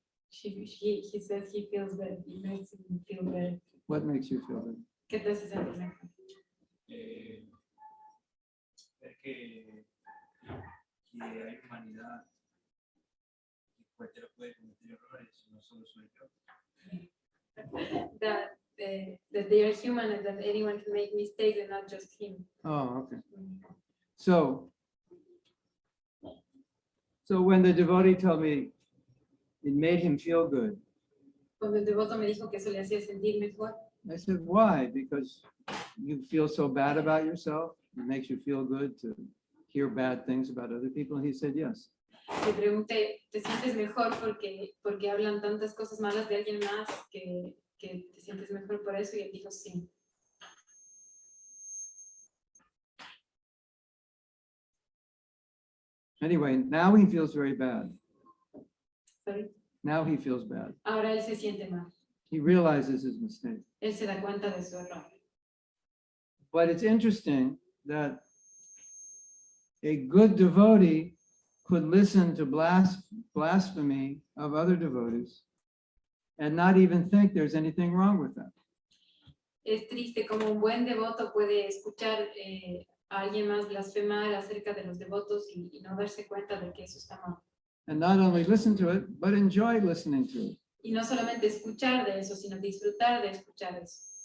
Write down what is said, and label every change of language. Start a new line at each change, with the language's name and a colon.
English: He says he feels that it makes him feel better. What makes you feel good?
Spanish: ¿Qué te hace sentir mejor? Ver que hay humanidad, que cualquiera puede cometer errores, no solo soy yo.
English: That they are human and that anyone can make mistakes and not just him. Oh, okay. So when the devotee told me it made him feel good,
Spanish: Cuando el devoto me dijo que eso le hacía sentir mejor,
English: I said, why? Because you feel so bad about yourself? It makes you feel good to hear bad things about other people? And he said, yes.
Spanish: le pregunté, ¿te sientes mejor porque hablan tantas cosas malas de alguien más que te sientes mejor por eso? Y él dijo, sí.
English: Anyway, now he feels very bad. Sorry. Now he feels bad.
Spanish: Ahora él se siente mal.
English: He realizes his mistake.
Spanish: Él se da cuenta de su error.
English: But it's interesting that a good devotee could listen to blasphemy of other devotees and not even think there's anything wrong with that.
Spanish: Es triste como un buen devoto puede escuchar a alguien más blasfemar acerca de los devotos y no darse cuenta de que eso está mal.
English: And not only listen to it, but enjoy listening to it.
Spanish: Y no solamente escuchar de eso, sino disfrutar de escuchar eso.